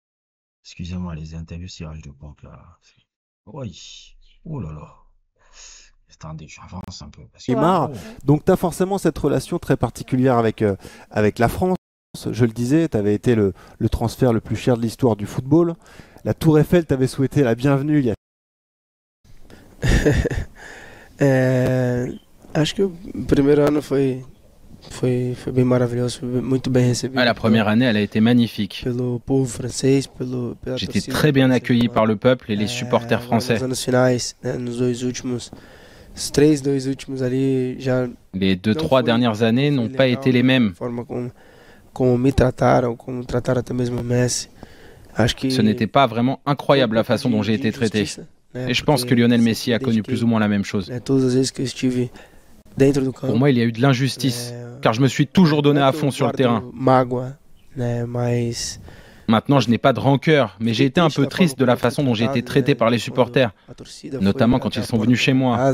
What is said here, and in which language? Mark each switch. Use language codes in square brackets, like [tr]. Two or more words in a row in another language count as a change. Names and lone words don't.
[fr] Excusez-moi, les interviews cirage de pompe là. Oui. Oh là là. Attendez, j'avance un peu. Neymar, donc tu as forcément cette relation très particulière avec la France. Je le disais, tu avais été le transfert le plus cher de l'histoire du football. La Tour Eiffel t'avait souhaité la bienvenue il y a... [pt] Acho que o primeiro ano foi bem maravilhoso, muito bem recebido. [fr] La première année, elle a été magnifique. [pt] Pelo povo francês, [fr] J'étais très bien accueilli par le peuple et les supporters français. [pt] Nos anos finais, nos dois últimos, dois últimos ali já. [fr] Les 2-3 dernières années n'ont pas été les mêmes. [pt] Forma como me trataram, como trataram até mesmo Messi. [fr] Ce n'était pas vraiment incroyable la façon dont j'ai été traité. Et je pense que Lionel Messi a connu plus ou moins la même chose. Pour moi, il y a eu de l'injustice, car je me suis toujours donné à fond sur le terrain. Maintenant, je n'ai pas de rancœur, mais j'ai été un peu triste de la façon dont j'ai été traité par les supporters, notamment quand ils sont venus chez moi.